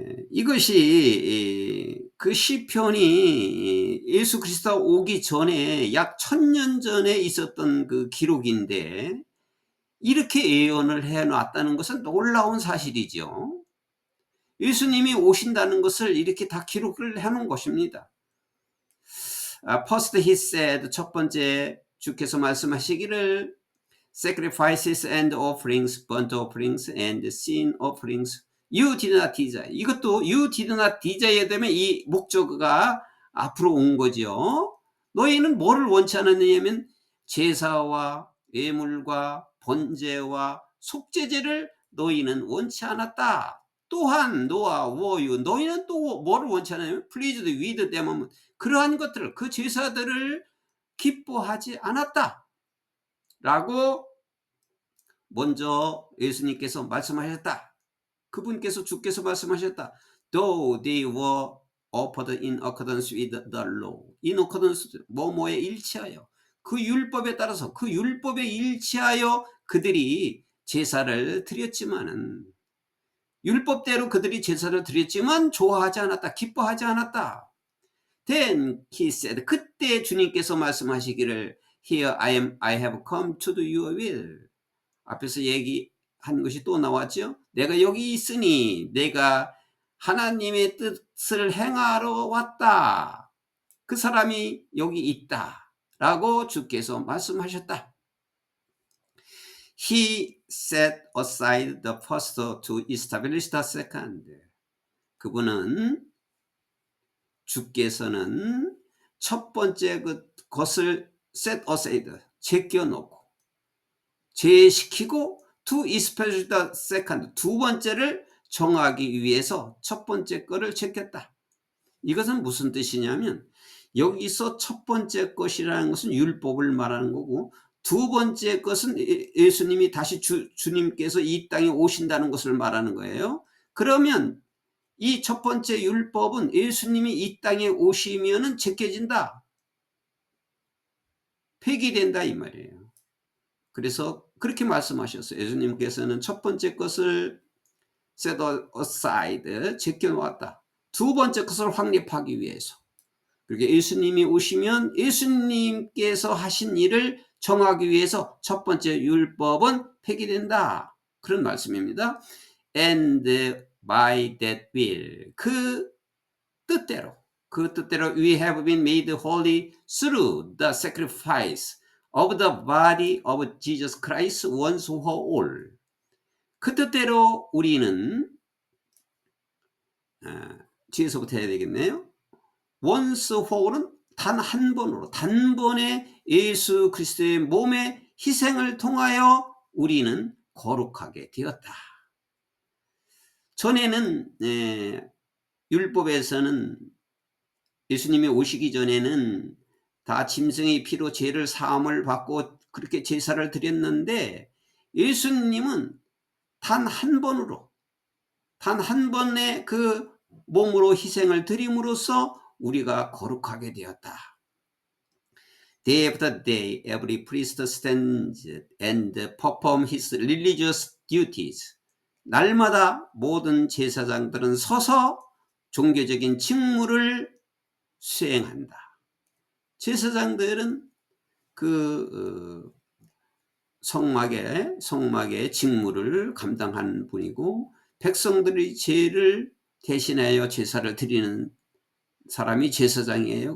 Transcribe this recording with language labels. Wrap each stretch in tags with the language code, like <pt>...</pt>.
<ko>이것이 그 시편이 예수 그리스도가 오기 전에 약 1000년 전에 있었던 그 기록인데, 이렇게 예언을 해놨다는 것은 놀라운 사실이죠. 예수님이 오신다는 것을 이렇게 다 기록을 해놓은 것입니다.</ko> <en>First he said,</en> <ko>첫 번째 주께서 말씀하시기를</ko> <en>sacrifices and offerings, burnt offerings and sin offerings you did not desire.</en> <ko>이것도</ko> <en>you did not desire</en> <ko>되면 이 목적어가 앞으로 온 거죠. 너희는 뭐를 원치 않았느냐면 제사와 예물과 번제와 속죄제를 너희는 원치 않았다. 또한 너와 워유, 너희는 또 뭐를 원치 않냐면</ko> <en>pleased with them,</en> <ko>그러한 것들을, 그 제사들을 기뻐하지 않았다 라고 먼저 예수님께서 말씀하셨다. 그분께서, 주께서 말씀하셨다.</ko> <en>Though they were offered in accordance</en> <ko>with the law, in accordance, 뭐뭐에 일치하여, 그 율법에 따라서, 그 율법에 일치하여 그들이 제사를 드렸지만은, 율법대로 그들이 제사를 드렸지만 좋아하지 않았다, 기뻐하지 않았다.</ko> <en>Then he said,</en> <ko>그때 주님께서 말씀하시기를</ko> <en>Here I have come to do your will.</en> <ko>앞에서 얘기한 것이 또 나왔죠. 내가 여기 있으니 내가 하나님의 뜻을 행하러 왔다. 그 사람이 여기 있다 라고 주께서 말씀하셨다.</ko> <en>He set aside the first to establish the second.</en> <ko>그분은 주께서는 첫 번째 것을</ko> <en>set aside,</en> <ko>제껴놓고 제시키고</ko> <en>to establish the second,</en> <ko>두 번째를 정하기 위해서 첫 번째 거를 제꼈다. 이것은 무슨 뜻이냐면 여기서 첫 번째 것이라는 것은 율법을 말하는 거고 두 번째 것은 예수님이 다시 주님께서 이 땅에 오신다는 것을 말하는 거예요. 그러면 이 첫 번째 율법은 예수님이 이 땅에 오시면은 제껴진다. 폐기된다 이 말이에요. 그래서 그렇게 말씀하셨어요. 예수님께서는 첫 번째 것을</ko> <en>set aside,</en> <ko>제껴놓았다. 두 번째 것을 확립하기 위해서. 그렇게 예수님이 오시면 예수님께서 하신 일을 정하기 위해서 첫 번째 율법은 폐기된다. 그런 말씀입니다.</ko> <en>And by that will,</en> <ko>그 뜻대로</ko> <en>we have been made holy through the sacrifice of the body of Jesus Christ once for all.</en> <ko>그 뜻대로 우리는 뒤에서부터 해야 되겠네요.</ko> <en>once for all</en> <ko>은 단 한 번으로 단번에 예수 그리스도의 몸의 희생을 통하여 우리는 거룩하게 되었다. 전에는 율법에서는 예수님이 오시기 전에는 다 짐승의 피로 죄를 사함을 받고 그렇게 제사를 드렸는데 예수님은 단 한 번으로 단 한 번의 그 몸으로 희생을 드림으로써 우리가 거룩하게 되었다.</ko> <en>Day after day, every priest stands and perform his religious duties.</en> <ko>날마다 모든 제사장들은 서서 종교적인 직무를 수행한다. 제사장들은 그 성막의 직무를 감당하는 분이고 백성들의 죄를 대신하여 제사를 드리는 사람이 제사장이에요.</ko>